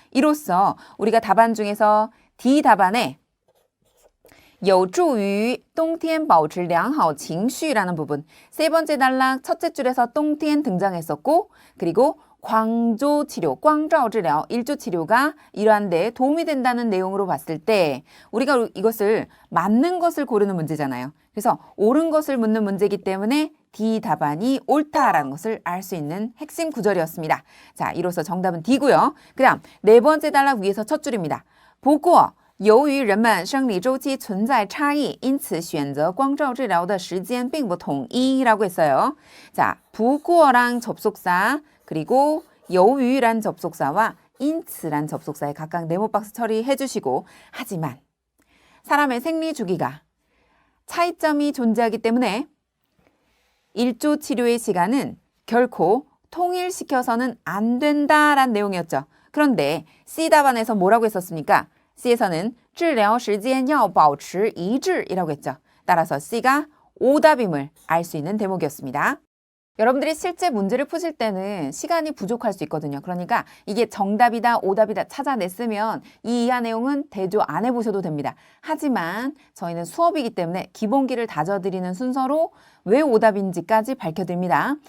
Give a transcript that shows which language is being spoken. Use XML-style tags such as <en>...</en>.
<ko>이로써 우리가 답안 중에서 D 답안에</ko> <zh>有助于冬天保持良好情绪</zh> <ko>라는 부분, 세 번째 단락 첫째 줄에서 冬天 등장했었고, 그리고 광조 치료, 광照治疗, 일조 치료가 이러한 데 도움이 된다는 내용으로 봤을 때 우리가 이것을 맞는 것을 고르는 문제잖아요. 그래서 옳은 것을 묻는 문제이기 때문에 D 답안이 옳다라는 것을 알 수 있는 핵심 구절이었습니다. 자, 이로써 정답은 D고요. 그 다음 네 번째 단락 위에서 첫 줄입니다.</ko> <zh>不过由于人们生理周期存在差异，因此选择光照治疗的时间并不统一</zh> <ko>라고 했어요. 자, 不过랑 접속사 그리고 由于란 접속사와 因此란 접속사에 각각 네모박스 처리해 주시고, 하지만 사람의 생리 주기가 차이점이 존재하기 때문에 일조 치료의 시간은 결코 통일시켜서는 안 된다란 내용이었죠. 그런데 C 답안에서 뭐라고 했었습니까? C에서는</ko> <zh>治疗时间要保持一致</zh> <ko>이라고 했죠. 따라서 C가 오답임을 알 수 있는 대목이었습니다. 여러분들이 실제 문제를 푸실 때는 시간이 부족할 수 있거든요. 그러니까 이게 정답이다, 오답이다 찾아냈으면 이 이하 내용은 대조 안 해보셔도 됩니다. 하지만 저희는 수업이기 때문에 기본기를 다져드리는 순서로 왜 오답인지까지 밝혀드립니다.</ko>